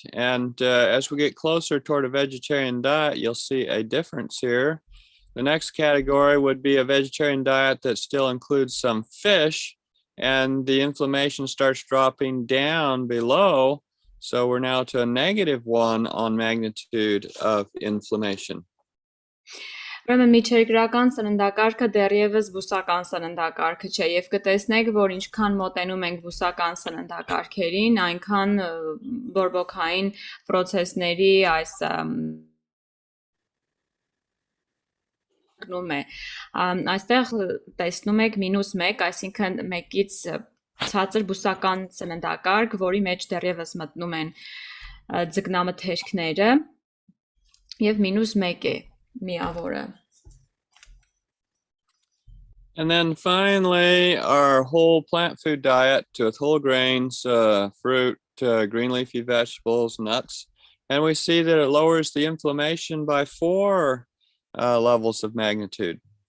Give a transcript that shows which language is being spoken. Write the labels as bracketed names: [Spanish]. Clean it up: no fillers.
[English] And as we get closer toward a vegetarian diet, you'll see a difference here. The next category would be a vegetarian diet that still includes some fish, and the inflammation starts dropping down below. So we're now to a -1 on magnitude of inflammation. [Armenian] Ուրեմն միջերկրական սննդակարգը դեռևս բուսական սննդակարգը չէ եւ կտեսնեք, որ ինչքան մոտենում ենք բուսական սննդակարգերին, այնքան բորբոքային process-ների այս գնում է։ Այստեղ տեսնում եք -1, այսինքն 1-ից ցածր բուսական սննդակարգ, որի մեջ դեռևս մտնում են ձկնամթերքները եւ -1 է միավորը։ [English] And then finally, our whole plant food diet with whole grains, fruit, green leafy vegetables, nuts. And we see that it lowers the inflammation by 4 levels of magnitude.